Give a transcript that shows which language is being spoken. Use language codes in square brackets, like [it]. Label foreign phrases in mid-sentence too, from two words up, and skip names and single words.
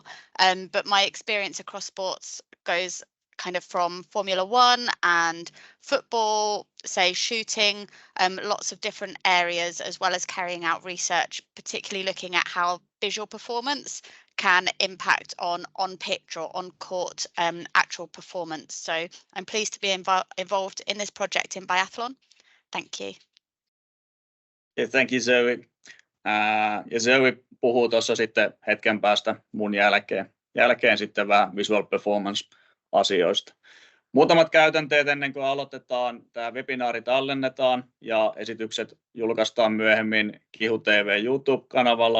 [en] But my experience across sports goes kind of from Formula One and football, say shooting, lots of different areas, as well as carrying out research, particularly looking at how visual performance can impact on pitch or on court actual performance. So I'm pleased to be involved in this project in biathlon. Thank you. Yeah, thank you, Zoe. [fi] Ja Zoe puhuu tuossa sitten hetken päästä mun jälkeen sitten vähän [en] visual performance- [fi] asioista. Muutamat käytänteet ennen kuin aloitetaan. Tämä webinaari tallennetaan ja esitykset julkaistaan myöhemmin Kihu TV YouTube-kanavalla.